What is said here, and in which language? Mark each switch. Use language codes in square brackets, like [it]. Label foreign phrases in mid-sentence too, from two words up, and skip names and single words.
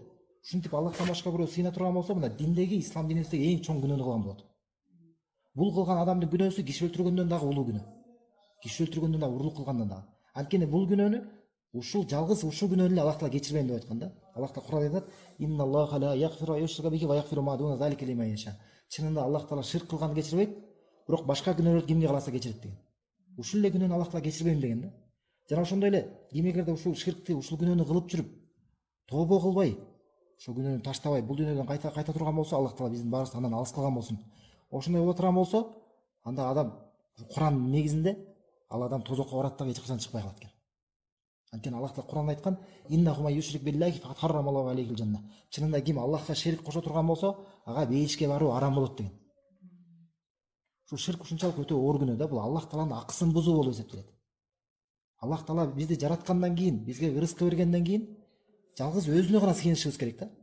[ky] Ушинтип Аллахтан башка бирөө сыйына турган болсо, мына диндеги, ислам динибиздеги эң чоң күнөөнү кылган болот. Бул кылган адамдын күнөөсү киши өлтүргөндөн дагы улуу күнөө. Киши өлтүргөндөн дагы, урлук кылгандан дагы. Анткени бул күнөөнү ушул жалгыз ушул күнөөнү эле Аллах Таала кечирбейм деп айткан да. Аллах Таала Кур'анда айтат: [ar] إن الله لا يغفر أن يشرك به ويغفر ما دون ذلك لمن يشاء. [ky] Чынында Аллах Таала ширк кылганды кечирбейт, бирок башка күнөөлөрдү кимге каласа кечирет деген. Ушул эле күнөөнү Аллах Таала кечирбейм деген да. Жана ошондой эле ким эгерде ушул ширкти, ушул күнөөнү кылып жүрүп, тообо кылбай, ошол күнөөнү таштабай, бул дүйнөдөн кайта турган болсо, Аллах Таала биздин баарыбызды андан алыс кылган болсун. Ошондой боло турган болсо, анда адам Кур'андын негизинде ал адам тозокко барат дагы эч качан чыкпай калат экен. Анткени Аллах Таала Куранда айткан: [ar] "إنه من يشرك بالله فقد حرم الله عليه الجنة". [ky] Чынында ким Аллахка шерик кошо турган болсо, ага бейишке баруу арам болот деген. Ушул ширк ушунчалык өтө оор күнөө да, бул Аллах Тааланын акысын бузуу болуп эсептелет. Аллах Таала бизди жараткандан кийин, бизге рызык бергенден кийин жалгыз өзүнө гана сыйынышыбыз керек да.